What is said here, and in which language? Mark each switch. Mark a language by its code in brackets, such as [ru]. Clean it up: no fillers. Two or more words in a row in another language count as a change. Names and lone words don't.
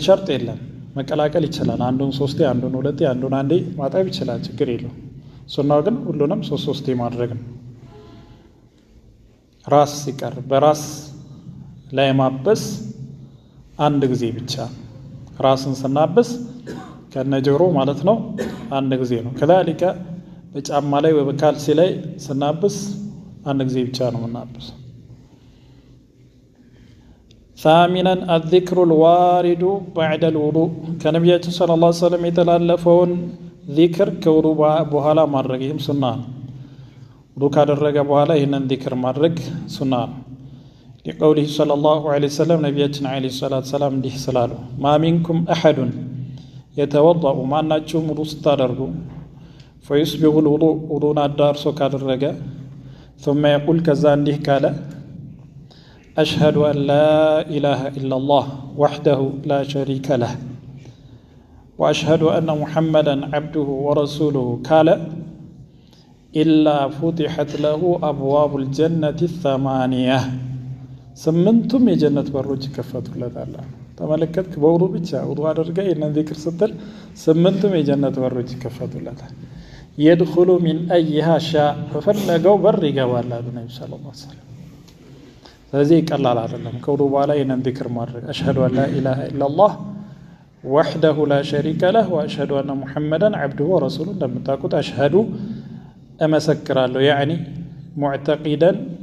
[am] ሸርጥ የለም። መቀላቀል ይችላል። አንዱን ሶስቴ፣ አንዱን ሁለቴ፣ አንዱን አንዴ ማጠብ ይችላል። ችግር የለውም። ሱናው ግን ሁሉንም ሶስቴ ማድረግ ነው። ራስ ሲቀር በራስ ላይ ማበስ አንድ ጊዜ ብቻ ራስን ስናበስ ከነጆሮ ማለት ነው አንድ ጊዜ ነው። ከዛሊከ በጫማ ላይ ወይ በካልሲ ላይ ስናብስ አንድ ጊዜ ብቻ ነው የምናብስ። [ar] ثامنا الذكر الوارد بعد الوضوء [am] ከነቢያችን [ar] صلى الله عليه وسلم [am] የተላለፈውን ዚክር ከውዱእ በኋላ ማድረግ ይህም ሱና ነው። ውዱእ ካደረገ በኋላ ይህንን ዚክር ማድረግ ሱና ነው። [ar] لقوله صلى الله عليه وسلم [am] ነቢያችን [ar] عليه الصلاة والسلام [am] እንዲህ ስላሉ [ar] ما منكم أحد يتوضأ [am] ማናቸውም ውዱእ ስታደርጉ [ar] فيسبغ الوضوء [am] ውዱእን አዳርሶ ካደረገ [ar] ثم يقول [am] ከዛ እንዲህ ካለ أشهد أن لا إله إلا الله وحده لا شريك له وأشهد أن محمدا عبده ورسوله قال إلا فتحت له أبواب الجنة الثمانية ስምንቱም የጀነት በሮች ይከፈቱለታል። ተመለከትክ? በውዱእ ብቻ ውዱእ አድርገህ ይህንን ዚክር ስትል ስምንቱም የጀነት በሮች ይከፈቱለታል። [ar] يدخل من أيها شاء [am] በፈለገው በር ይገባል አሉ ነቢ [ar] صلى الله عليه وسلم። [am] ስለዚህ ቀላል አይደለም ከውዱእ በኋላ ይህንን ዚክር ማድረግ። [ar] أشهد أن لا إله إلا الله وحده لا شريك له وأشهد أن محمدا عبده ورسوله። [am] እንደምታውቁት አሽሀዱ እመሰክራለሁ [ar] يعني معتقدا